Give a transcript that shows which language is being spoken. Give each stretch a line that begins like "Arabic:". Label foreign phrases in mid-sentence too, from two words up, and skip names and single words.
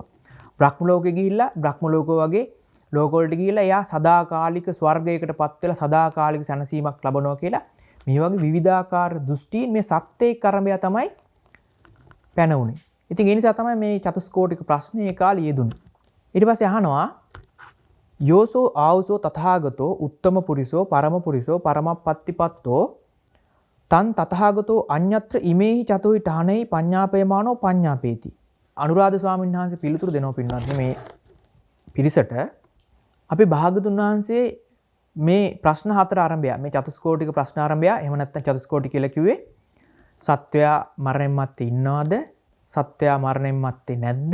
Sinhala: බ්‍රහ්ම ලෝකෙ ගිහිල්ලා බ්‍රහ්ම ලෝක වගේ ලෝකවලට ගිහිල්ලා එයා සදාකාලික ස්වර්ගයකටපත් වෙලා සදාකාලික සැනසීමක් ලබනවා කියලා මේ වගේ විවිධාකාර දෘෂ්ටීන් මේ සත්‍යයේ කර්මය තමයි පැන උනේ. ඉතින් ඒ නිසා තමයි මේ චතුස්කෝටික ප්‍රශ්නේ ඒ කාලේ යෙදුනේ. ඊට පස්සේ අහනවා
Pali: යෝසෝ ආවසෝ තථාගතෝ උත්තම පුරිසෝ පරම පුරිසෝ පරමප්පත්තිපත්තෝ තන් තථාගතෝ අඤ්ඤත්‍ර ඉමේහි චතුයි ඨානෙහි පඤ්ඤාපේමානෝ පඤ්ඤාපේති.
Sinhala: අනුරාධ ස්වාමීන් වහන්සේ පිළිතුරු දෙනවා පින්වත්නි මේ පිරිසට අපි භාගතුන් වහන්සේ මේ ප්‍රශ්න හතර ආරම්භය මේ චතුස්කෝටික ප්‍රශ්න ආරම්භය එහෙම නැත්නම් චතුස්කෝටි කියලා කිව්වේ සත්වයා මරණයන් මත්තේ ඉන්නවද? සත්වයා මරණයන් මත්තේ නැද්ද?